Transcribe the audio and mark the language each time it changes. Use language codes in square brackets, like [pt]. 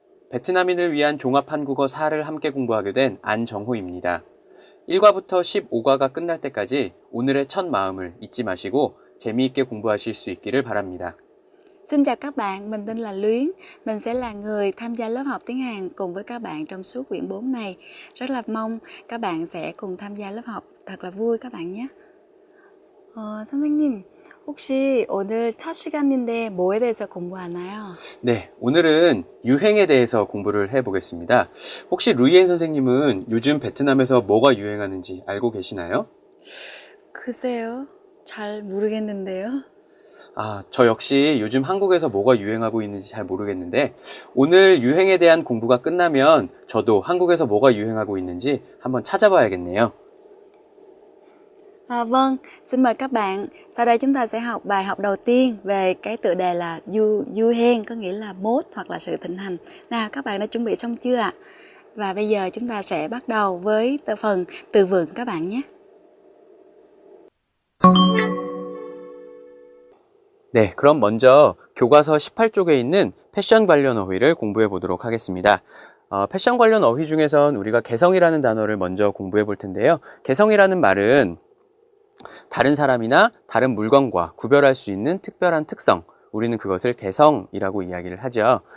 [ko] 베트남인을 위한 종합 한국어 4를 함께 공부하게 된 안정호입니다. 1과부터 15과가 끝날 때까지 오늘의 첫 마음을 잊지 마시고 재미있게 공부하실 수 있기를 바랍니다. [vi] Xin chào các bạn, mình tên là Luyến. Mình sẽ là người tham gia lớp học tiếng Hàn cùng với các bạn trong suốt quyển 4 này. Rất là mong các bạn sẽ cùng tham gia lớp học thật là vui các bạn nhé. [ko] 선생님, 혹시 오늘 첫 시간인데 뭐에 대해서 공부하나요? 네, 오늘은 유행에 대해서 공부를 해보겠습니다. 혹시 루이엔 선생님은 요즘 베트남에서 뭐가 유행하는지 알고 계시나요? 글쎄요, 잘 모르겠는데요. 저 역시 요즘 한국에서 뭐가 유행하고 있는지 잘 모르겠는데 오늘 유행에 대한 공부가 끝나면 저도 한국에서 뭐가 유행하고 있는지 한번 찾아봐야겠네요. [vi] Vâng, xin mời các bạn. Sau đây chúng ta sẽ học bài học đầu tiên về cái tựa đề là du hen, có nghĩa là mốt hoặc là sự thịnh hành. Nào, các bạn đã chuẩn bị xong chưa ạ? Và bây giờ chúng ta sẽ bắt đầu với phần từ vựng các bạn nhé. [ko] 네, 그럼 먼저 교과서 18쪽에 있는 패션 관련 어휘를 공부해 보도록 하겠습니다. 패션 관련 어휘 중에선 우리가 개성이라는 단어를 먼저 공부해 볼 텐데요. 개성이라는 말은 다른 사람이나 다른 물건과 구별할 수 있는 특별한 특성, 우리는 그것을 개성이라고 이야기를 하죠.